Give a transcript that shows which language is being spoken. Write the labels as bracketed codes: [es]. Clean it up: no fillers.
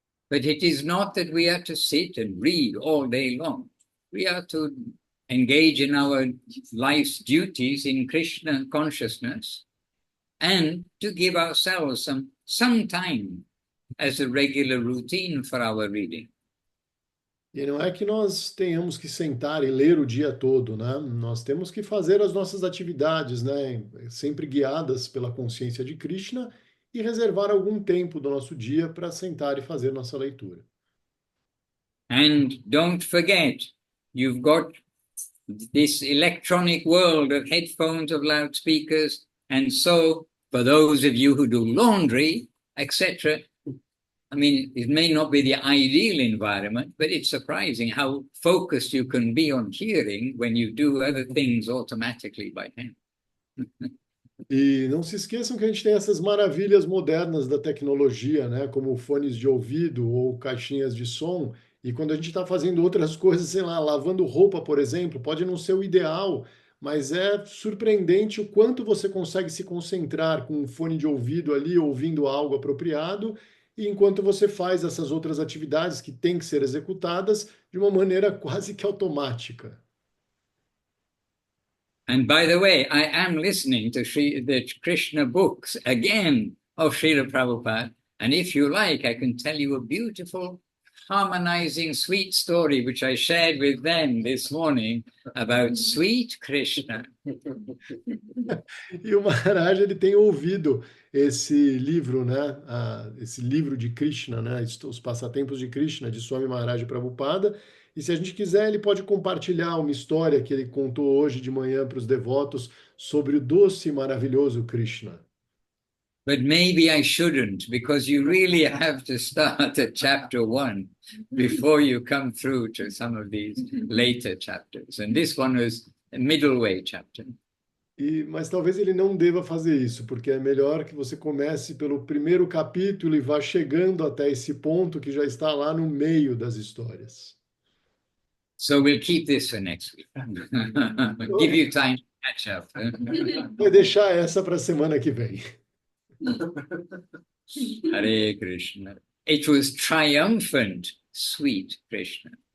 [en] But it is not that we are to sit and read all day long. We are to engage in our life's duties in Krishna consciousness and to give ourselves some time as a regular routine for our reading. [pt] E não é que nós tenhamos que sentar e ler o dia todo, né? Nós temos que fazer as nossas atividades, né? Sempre guiadas pela consciência de Krishna e reservar algum tempo do nosso dia para sentar e fazer nossa leitura. [en] And don't forget, you've got this electronic world of headphones, of loudspeakers. And so, for those of you who do laundry, etc., I mean, it may not be the ideal environment, but it's surprising how focused you can be on hearing when you do other things automatically by hand. [pt] E não se esqueçam que a gente tem essas maravilhas modernas da tecnologia, né? Como fones de ouvido ou caixinhas de som. E quando a gente está fazendo outras coisas, sei lá, lavando roupa, por exemplo, pode não ser o ideal, mas é surpreendente o quanto você consegue se concentrar com um fone de ouvido ali, ouvindo algo apropriado, e enquanto você faz essas outras atividades que têm que ser executadas de uma maneira quase que automática. [en] And by the way, I am listening to the Krishna books again of Srila Prabhupada. And if you like, I can tell you a beautiful, harmonizing, sweet story, which I shared with them this morning about sweet Krishna. [pt] E o Maharaj ele tem ouvido esse livro, né? Esse livro de Krishna, né? Os Passatempos de Krishna, de Swami Maharaj Prabhupada. E se a gente quiser, ele pode compartilhar uma história que ele contou hoje de manhã para os devotos sobre o doce e maravilhoso Krishna. [en] But maybe I shouldn't, because you really have to start at chapter 1 before you come through to some of these later chapters. And this one was a middle way chapter. [pt] Mas talvez ele não deva fazer isso, porque é melhor que você comece pelo primeiro capítulo e vá chegando até esse ponto que já está lá no meio das histórias. [en] So we'll keep this for next week. Give you time to catch up. [pt] Vai deixar essa para a semana que vem. [en] Hare Krishna. It was triumphant, sweet Krishna.